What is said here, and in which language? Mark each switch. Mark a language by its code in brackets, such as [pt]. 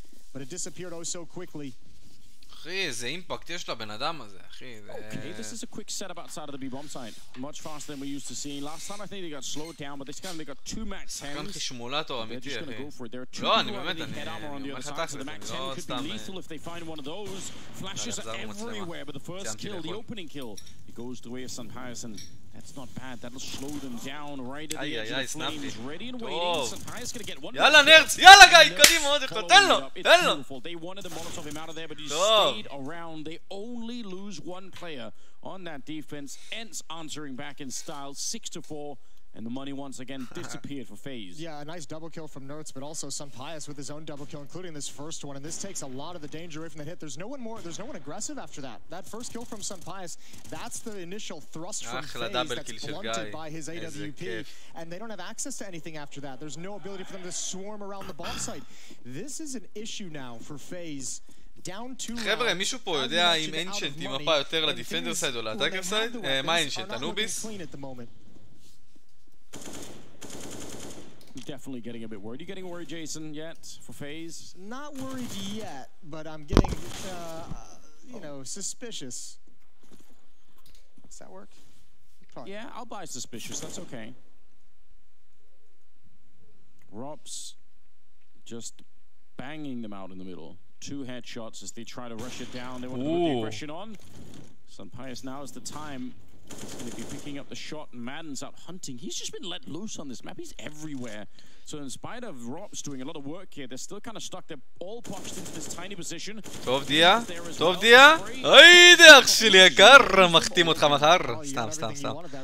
[en] But it disappeared oh so quickly. [he] אחי, איזה אימפקט יש לבן אדם הזה, אחי. [en] Okay, this is a quick setup outside of the B-bomb side. Much faster than we used to see. Last time I think they got slowed down, but this time they got 2 max 10s. [he] שחקן חישמולטור אמיתי, אחי. לא, אני באמת, אני אומר לך תכלס, אני לא סתם... [en] Flashes everywhere, but the first kill, the opening kill, it goes the way of Sunpius, and that's not bad. That'll slow them down right at the edge of the flames. Ready and waiting. Sunpius gonna get one. [he] יאללה נרץ, יאללה גיא, קדימה עוד אחד, תן לו, תן לו. [en] They wanted the Molotov him out of there, but he stayed around. They only lose one player on that defense. Ents answering back in style, 6-4. And the money once again disappeared for FaZe. Yeah, a nice double kill from Nertz, but also Sunpius with his own double kill, including this first one. And this takes a lot of the danger away from that hit. There's no one aggressive after that. That first kill from Sunpius, that's the initial thrust from FaZe that's blunted by his AWP. And they don't have access to anything after that. There's no ability for them to swarm around the bomb site. This is an issue now for FaZe. [he] חבר'ה, מישהו פה יודע אם אנשנט היא מפה יותר לדיפנדר סייד או לאטאקר סייד? מה אנשנט? אנוביס? [en] Definitely getting a bit worried. You getting worried, Jason, yet for FaZe? Not worried yet, but I'm getting, you know, suspicious. Does that work? Probably. Yeah, I'll buy suspicious. That's okay. Rops just banging them out in the middle. 2 headshots as they try to rush it down. They want to put the aggression on. Sunpius, now is the time. He's going to be picking up the shot, and Madden's out hunting. He's just been let loose on this map. He's everywhere. So in spite of Rops doing a lot of work here, they're still kind of stuck. They're all boxed into this tiny position. [he] טוב דיה, טוב דיה. היידה, אח שלי יקר, מחתים אותך מחר. סתם, סתם, סתם.